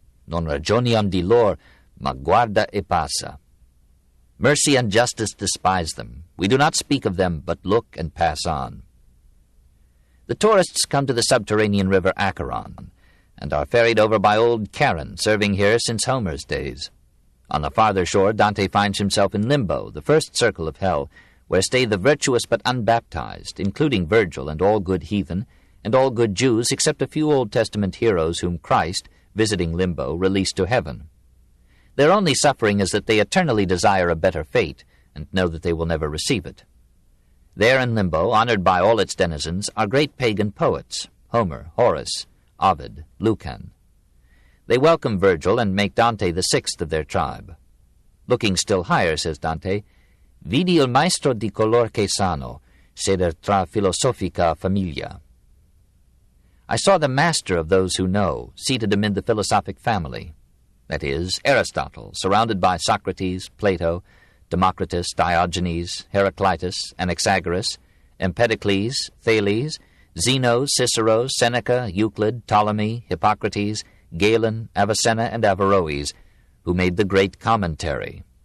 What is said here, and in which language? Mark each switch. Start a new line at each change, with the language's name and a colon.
Italian: Non ragioniam di lor, ma guarda e passa.
English: Mercy and justice despise them. We do not speak of them, but look and pass on. The tourists come to the subterranean river Acheron, and are ferried over by old Charon, serving here since Homer's days. On the farther shore, Dante finds himself in Limbo, the first circle of hell, where stay the virtuous but unbaptized, including Virgil and all good heathen, and all good Jews except a few Old Testament heroes whom Christ, visiting Limbo, released to heaven. Their only suffering is that they eternally desire a better fate, and know that they will never receive it. There in Limbo, honored by all its denizens, are great pagan poets, Homer, Horace, Ovid, Lucan. They welcome Virgil and make Dante the sixth of their tribe. Looking still higher, says Dante,
Italian: vidi il maestro di color che sano, seder tra filosofica familia.
English: I saw the master of those who know, seated amid the philosophic family. That is, Aristotle, surrounded by Socrates, Plato, Democritus, Diogenes, Heraclitus, Anaxagoras, Empedocles, Thales, Zeno, Cicero, Seneca, Euclid, Ptolemy, Hippocrates, Galen, Avicenna, and Averroes, who made the great commentary.